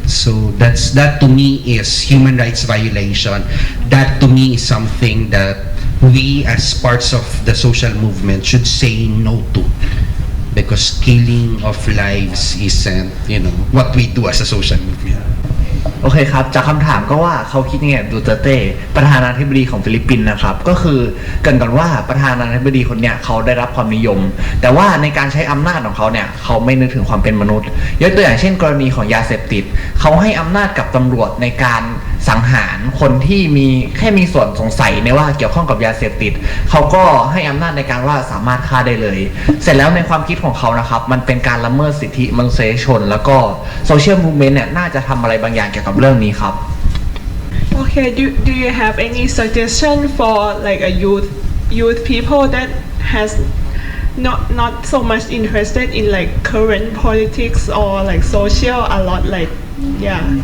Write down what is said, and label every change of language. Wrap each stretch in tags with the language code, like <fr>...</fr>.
<en>So that to me is human rights violation. That to me is something that we as parts of the social movement should say no to. Because killing of lives isn't, what we do as a social movement.</en> <th>โอเคครับจากคำถามก็ว่าเขาคิดยังไงดูเตอร์เต้ประธานาธิบดีของฟิลิปปินส์นะครับก็คือเกริ่นก่อนว่าประธานาธิบดีคนเนี้ยเขาได้รับความนิยมแต่ว่าในการใช้อำนาจของเขาเนี่ยเขาไม่นึกถึงความเป็นมนุษย์ยกตัวอย่างเช่นกรณีของยาเสพติดเขาให้อำนาจกับตำรวจในการสังหารคนที่ แค่มีส่วนสงสัยในว่าเกี่ยวข้องกับยาเสพติดเขาก็ให้อำนาจในการว่าสามารถฆ่าได้เลยเสร็จแล้วในความคิดของเขานะครับมันเป็นการละเมิดสิทธิมนุษยชนแล้วก็โซเชียลมูฟเมนต์เนี่ยน่าจะทำอะไรบางอย่างเกี่ยวกับเรื่องนี้ครับ โอเค</th> <en>Okay, do you have any suggestion for like a youth people that has not so much interested in like current politics or like social a lot, like yeah.</en>